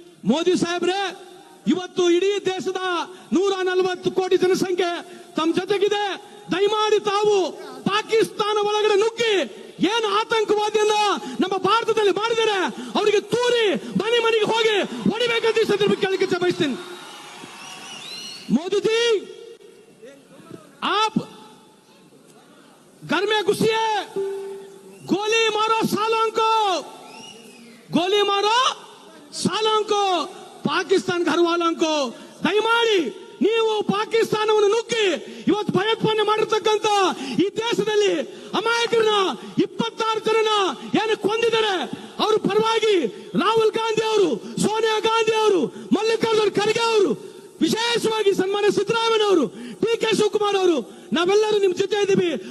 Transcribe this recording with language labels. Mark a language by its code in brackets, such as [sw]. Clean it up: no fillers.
[kn] ಮೋದಿ ಸಾಹೇಬ್ರೆ, ಇವತ್ತು ಇಡೀ ದೇಶದ 140 ಕೋಟಿ ಜನಸಂಖ್ಯೆ ತಮ್ಮ ಜೊತೆಗಿದೆ. ದಯಮಾಡಿ ತಾವು ಪಾಕಿಸ್ತಾನ ಒಳಗಡೆ ನುಗ್ಗಿ ಏನು ಆತಂಕವಾದಿಯನ್ನ ನಮ್ಮ ಭಾರತದಲ್ಲಿ ಮಾಡಿದರೆ ಅವರಿಗೆ ತೂರಿ ಮನೆ ಮನೆಗೆ ಹೋಗಿ ಹೊಡಿಬೇಕಂತ ಈ ಸಂದರ್ಭ ಕೇಳಲಿಕ್ಕೆ ಬಯಸ್ತೀನಿ. [hi] मोदी जी, आप घर में घुसिए, गोली मारो सालों को, गोली मारो सालों को, पाकिस्तान घर वालों को. [kn] ದಯಮಾಡಿ ನೀವು ಪಾಕಿಸ್ತಾನವನ್ನು ನುಗ್ಗಿ ಇವತ್ತು ಭಯೋತ್ಪಾದನೆ ಮಾಡಿರ್ತಕ್ಕಂಥ ಈ ದೇಶದಲ್ಲಿ ಅಮಾಯಕರನ್ನ 26 ಜನನ ಏನು ಕೊಂದಿದ್ದಾರೆ. ಅವ್ರ ಪರವಾಗಿ ರಾಹುಲ್ ಗಾಂಧಿ ಅವರು, ಸೋನಿಯಾ ಗಾಂಧಿ ಅವರು, ಮಲ್ಲಿಕಾರ್ಜುನ್ ಖರ್ಗೆ ಅವರು, ವಿಶೇಷವಾಗಿ ಸನ್ಮಾನ್ಯ ಸಿದ್ದರಾಮಯ್ಯ ಅವರು, ಡಿ ಕೆ ಶಿವಕುಮಾರ್ ಅವರು, ನಾವೆಲ್ಲರೂ ನಿಮ್ ಜೊತೆ ಇದ್ದೀವಿ.